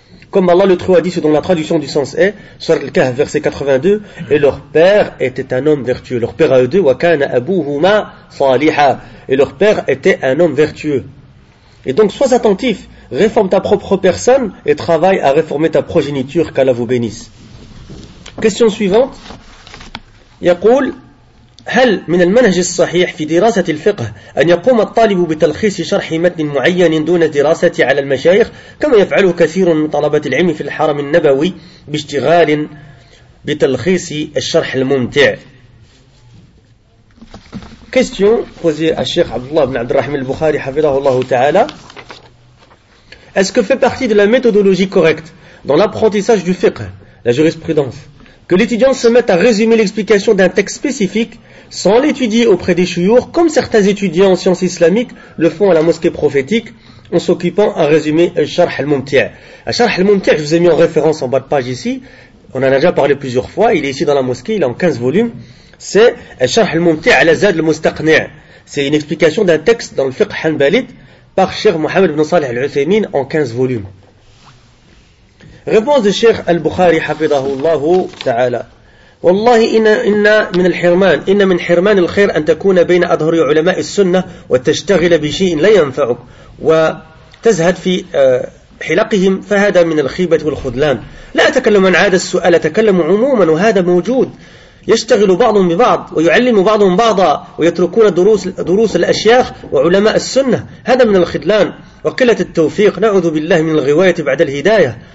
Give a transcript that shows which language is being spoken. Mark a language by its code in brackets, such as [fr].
[fr] Comme Allah le Très-Haut a dit, selon la traduction du sens est, sur le Kahf, verset 82, et leur père était un homme vertueux. Leur père à eux deux, [ar] wa kana abuhuma saliha. [fr] Et leur père était un homme vertueux. Et donc, sois attentif. Réforme ta propre personne et travaille à réformer ta progéniture, qu'Allah vous bénisse. Question suivante. [ar] Yaqul, هل من المنهج الصحيح في دراسة الفقه أن يقوم الطالب بتلخيص شرح متن معين دون دراسة على المشايخ كما يفعل كثير من طلبة العلم في الحرم النبوي باشتغال بتلخيص الشرح الممتع؟ [fr] Question posée à Cheikh Abdallah ibn Abd al-Rahim al-Bukhari [ar] حفظه الله تعالى. [fr] Est-ce que fait partie de la méthodologie correcte dans l'apprentissage du fiqh, la jurisprudence, que l'étudiant se mette à résumer l'explication d'un texte spécifique sans l'étudier auprès des chouyours, comme certains étudiants en sciences islamiques le font à la mosquée prophétique en s'occupant à résumer un sharh al-mumti'? Un sharh al-mumti', je vous ai mis en référence en bas de page ici, on en a déjà parlé plusieurs fois, il est ici dans la mosquée, il est en 15 volumes, c'est un sharh al-mumti' ala zad al-mustaqni'. C'est une explication d'un texte dans le fiqh hanbalit par Cheikh Mohamed ibn Salih al-Uthaymin en 15 volumes. Réponse de Cheikh al-Bukhari hafidahullah ta'ala. [ar] والله إن من الحرمان إن من حرمان الخير أن تكون بين أظهر علماء السنة وتشتغل بشيء لا ينفعك وتزهد في حلقهم فهذا من الخيبة والخذلان. لا أتكلم عن هذا السؤال، أتكلم عموما، وهذا موجود، يشتغل بعض ببعض ويعلم بعض بعضا ويتركون دروس الأشياخ وعلماء السنة، هذا من الخذلان وقلة التوفيق، نعوذ بالله من الغواية بعد الهداية.